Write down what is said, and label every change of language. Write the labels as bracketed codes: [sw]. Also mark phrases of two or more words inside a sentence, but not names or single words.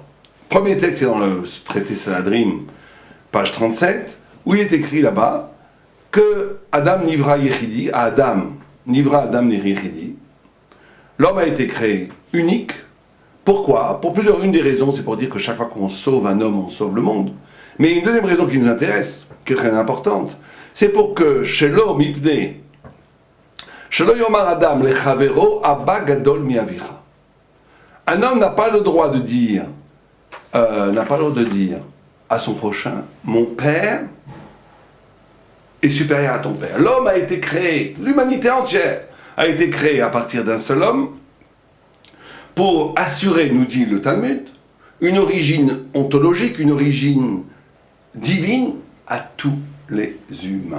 [fr] Premier texte est dans le traité Sanhedrin, page 37, où il est écrit là-bas que [he] אדם נברא יחידי, אדם נברא אדם יחידי, [fr] l'homme a été créé unique. Pourquoi? Pour une des raisons, c'est pour dire que chaque fois qu'on sauve un homme, on sauve le monde. Mais une deuxième raison qui nous intéresse, qui est très importante, c'est pour que [he] שלא מפני, שלא יאמר אדם לחברו אבא גדול מאביך. [fr] Un homme n'a pas le droit de dire, à son prochain, mon père est supérieur à ton père. L'homme a été créé, l'humanité entière a été créée à partir d'un seul homme pour assurer, nous dit le Talmud, une origine ontologique, une origine divine à tous les humains.